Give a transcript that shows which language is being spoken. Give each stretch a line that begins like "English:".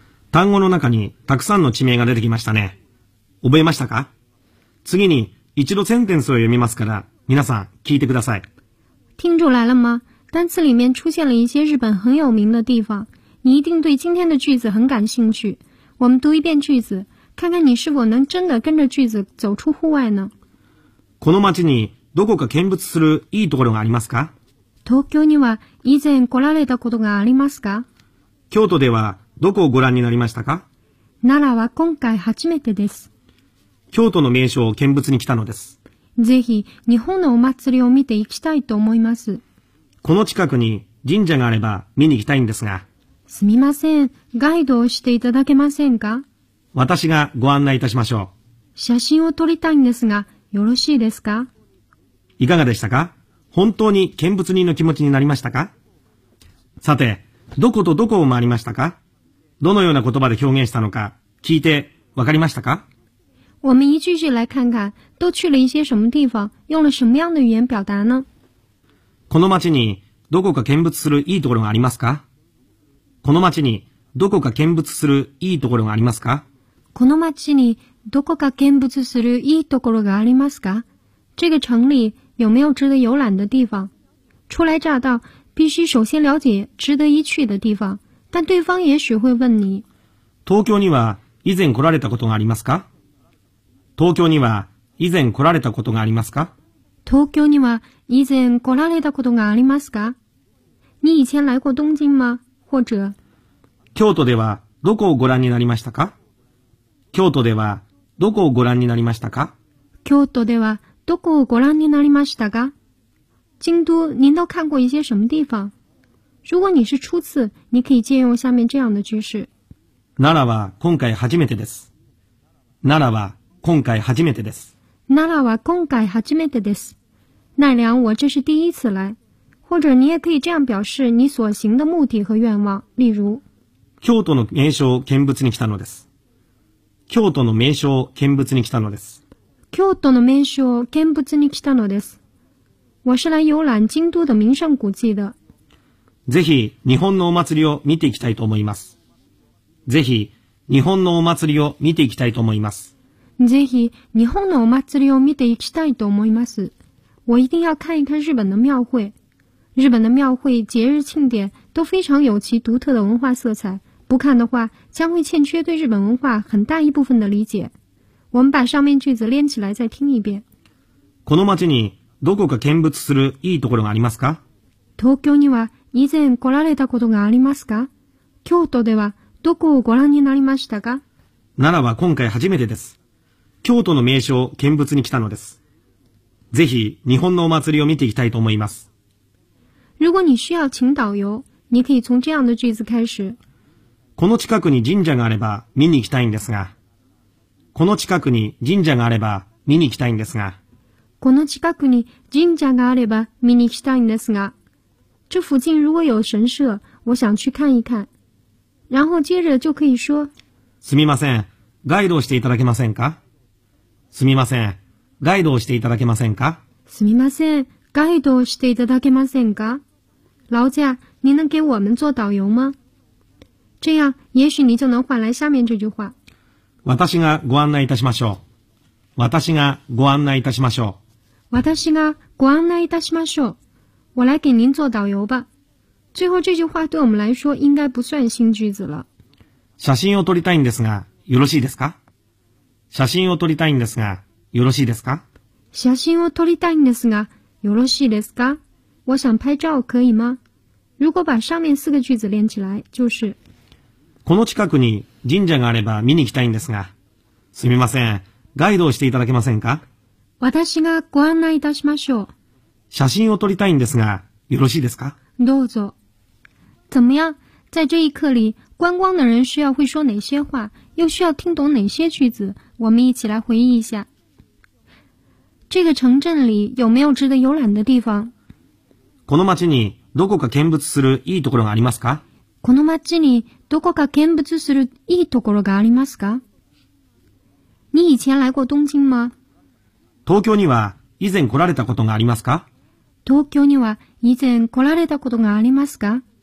Japanese: 単語の中にたくさんの地名が出てきましたね。覚えましたか？次に一度センテンスを読みますから、皆さん聞いてください。
Chinese: 听出来了吗？单词里面出现了一些日本很有名的地方，你一定对今天的句子很感兴趣。我们读一遍句子，看看你是否能真的跟着句子走出户外呢？
Japanese: この街にどこか見物するいいところがありますか？東京には以前来られたことがありますか？京都ではどこをご覧になりましたか？奈良は今回初めてです。京都の名所を見物に来たのです。ぜひ日本のお祭りを見ていきたいと思います。この近くに神社があれば見に行きたいんですが。すみません、ガイドをしていただけませんか？私がご案内いたしましょう。写真を撮りたいんですが、よろしいですか？いかがでしたか？本当に見物人の気持ちになりましたか？さて、どことどこを回りましたか？どのような言葉で表現したのか聞いてわかりましたか？
Chinese: 我们一句句来看看，都去了一些什么地方，用了什么样的语言表达呢？
Japanese: この街にどこか見物するいいところがありますか？この街にどこか見物するいいところがありますか？この街にどこか見物するいいところがありますか？
Chinese: 这个城里有没有值得游览的地方？初来乍到，必须首先了解值得一去的地方。但对方也许会问你。
Japanese: 東京には以前来られたことがありますか？東京には以前来られたことがありますか？東京には以前来られたことがありますか？
Chinese: 你以前来过东京吗？或者。
Japanese: 京都ではどこをご覧になりましたか？京都ではどこをご覧になりましたか？京都ではどこをご覧になりましたか？
Chinese: 京都您都看过一些什么地方？如果你是初次，你可以借用下面这样的句式。
Japanese: 奈良は今回初めてです。奈良は今回初めてです。奈良は今回初めてです。
Chinese: 奈良我这是第一次来。或者你也可以这样表示你所行的目的和愿望。例如。
Japanese: 京都の名所を見物に来たのです。京都の名所を見物に来たのです。京都の名所を見物に来たのです。
Chinese: 我是来游览京都的名胜古迹的。
Japanese: ぜひ日本のお祭りを見ていきたいと思います。ぜひ日本のお祭りを見ていきたいと思います。ぜひ日本のお祭りを見ていきたいと思います。
Chinese: 我一定要看一看日本的庙会。日本的庙会、节日庆典都非常有其独特的文化色彩。不看的话，将会欠缺对日本文化很大一部分的理解。我们把上面句子连起来再听一遍。
Japanese: この町にどこか見物するいいところがありますか？東京には以前来られたことがありますか？京都ではどこをご覧になりましたか？奈良は今回初めてです。京都の名所を見物に来たのです。ぜひ日本のお祭りを見ていきたいと思います。
Chinese: 如果你需要请导游，你可以从这样的句子开始。
Japanese: この近くに神社があれば見に行きたいんですが。この近くに神社があれば見に行きたいんですが。この近くに神社があれば見に行きたいんですが。
Chinese: 这附近如果有神社，我想去看一看。然后接着就可以说。
Japanese: すみません、ガイドをしていただけませんか。すみません、ガイドをしていただけませんか。すみません、ガイドをしていただけませんか。
Chinese: 劳驾，您能给我们做导游吗？这样，也许你就能换来下面这句话。
Japanese: 私がご案内いたしましょう。私がご案内いたしましょう。私がご案内いたしましょう。
Chinese: 我来给您做导游吧。最后这句话对我们来说应该不算新句子了。
Japanese: 写真を撮りたいんですが、よろしいですか？写真を撮りたいんですが、よろしいですか？写真を撮りたいんですが、よろしいですか？
Chinese: 我想拍照可以吗？如果把上面四个句子连起来，就是。
Japanese: この近くに神社があれば見に行きたいんですが、すみません、ガイドをしていただけませんか？私がご案内いたしましょう。写真を撮りたいんですが、よろしいですか？どうぞ。
Chinese: 怎么样？在这一课里，观光的人需要会说哪些话，又需要听懂哪些句子？我们一起来回忆一下。这个城镇里有没有值得游览的地方？
Japanese: この町にどこか見物するいいところがありますか？この町にどこか見物するいいところがありますか？
Chinese: 你以前来过东京吗？
Japanese: 東京には以前来られたことがありますか？東京には以前来られたことがありますか？